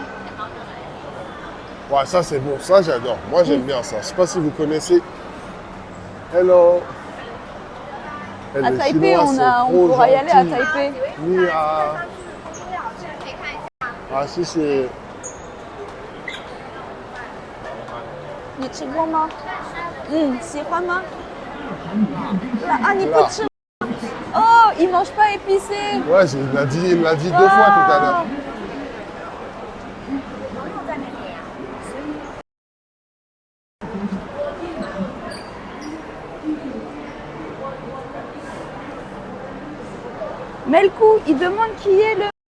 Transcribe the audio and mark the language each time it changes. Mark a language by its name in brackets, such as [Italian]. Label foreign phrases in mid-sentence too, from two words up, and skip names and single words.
[French] Ouais, ça c'est bon, ça j'adore. Moi j'aime bien ça. Je sais pas si vous connaissez. [English] Hello. Eh, [French] À les Taipei, Chinois on sont trop pourra y aller à gentils. Taipei. Ni à. Ah si c'est. [Chinese] 你吃过吗？喜欢吗？啊，你不吃？ [French] Oh, il mange pas épicé. Ouais, il me l'a dit 2 fois tout à l'heure. Mais le coup, il demande qui est le.